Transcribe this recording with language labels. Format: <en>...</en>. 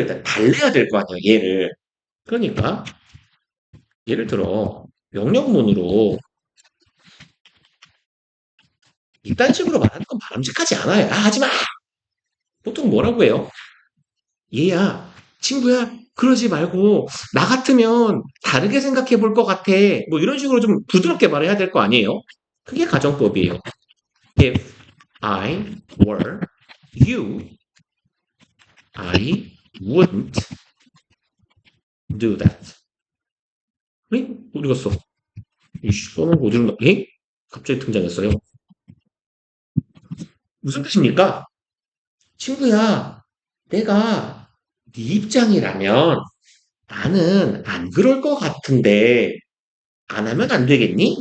<ko>일단 달래야 될 거 아니에요, 얘를. 그러니까 예를 들어 명령문으로 이딴 식으로 말하는 건 바람직하지 않아요. 아, 하지 마! 보통 뭐라고 해요? 얘야, 친구야, 그러지 말고, 나 같으면 다르게 생각해 볼 것 같아. 뭐 이런 식으로 좀 부드럽게 말해야 될 거 아니에요? 그게 가정법이에요.</ko> <en>If I were you, I wouldn't do that.</en> <ko>에? 어디 갔어? 이씨, 써놓은 거 어디로, 에? 갑자기 등장했어요. 무슨 뜻입니까? 친구야, 내가 네 입장이라면 나는 안 그럴 것 같은데 안 하면 안 되겠니?</ko>